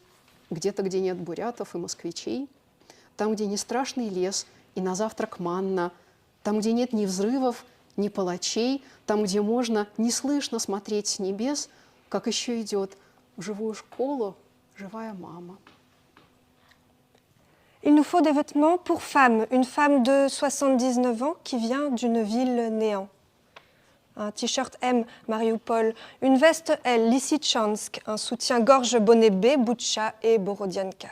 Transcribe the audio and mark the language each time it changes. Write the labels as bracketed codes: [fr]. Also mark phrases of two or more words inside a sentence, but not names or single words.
[ru] Где-то, где нет бурятов и москвичей. Там, где не страшный лес и на завтрак манна. Там, где нет ни взрывов, ни палачей. Там, где можно неслышно смотреть с небес, как еще идет в живую школу живая мама. [fr] Il nous faut des vêtements pour femme, une femme de 79 ans qui vient d'une ville néant. Un t-shirt M, Mariupol, une veste L, Lysychansk, un soutien-gorge bonnet B, Boutcha et Borodianka.